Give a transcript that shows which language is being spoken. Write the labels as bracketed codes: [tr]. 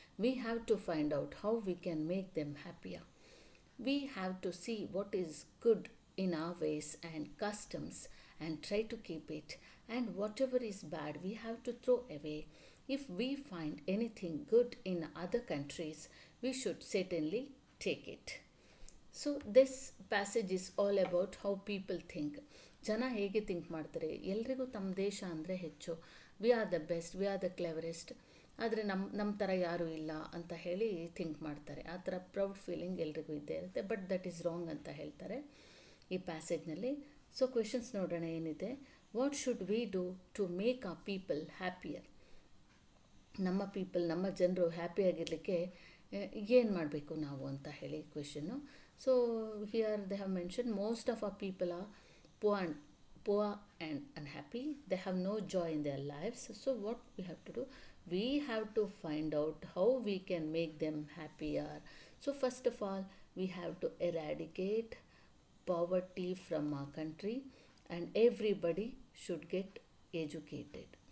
[en] We have to find out how we can make them happier. We have to see what is good in our ways and customs and try to keep it, and whatever is bad we have to throw away. If we find anything good in other countries, we should certainly take it. So this passage is all about how people think. [kn] ಜನ ಹೇಗೆ think ಮಾಡ್ತಾರೆ. ಎಲ್ರಿಗೂ ತಮ್ಮ ದೇಶ ಅಂದರೆ ಹೆಚ್ಚು. [en] we are the best, we are the cleverest, [kn] ಆದರೆ ನಮ್ಮ ಥರ ಯಾರೂ ಇಲ್ಲ ಅಂತ ಹೇಳಿ ಥಿಂಕ್ ಮಾಡ್ತಾರೆ. ಆ ಥರ ಪ್ರೌಡ್ ಫೀಲಿಂಗ್ ಎಲ್ರಿಗೂ ಇದ್ದೇ ಇರುತ್ತೆ. [en] but that is wrong [kn] ಅಂತ ಹೇಳ್ತಾರೆ ಈ ಪ್ಯಾಸೇಜ್ನಲ್ಲಿ. [en] so [kn] ಕ್ವೆಶನ್ಸ್ ನೋಡೋಣ ಏನಿದೆ. [en] What should we do to make our people happier? [kn] ನಮ್ಮ ಪೀಪಲ್, ನಮ್ಮ ಜನರು ಹ್ಯಾಪಿಯಾಗಿರಲಿಕ್ಕೆ ಏನು ಮಾಡಬೇಕು ನಾವು ಅಂತ ಹೇಳಿ question. [en] So here they have mention most of our people are poor and unhappy. They have no joy in their lives. So what we have to do? We have to find out how we can make them happier. So first of all, we have to eradicate poverty from our country, and everybody should get educated.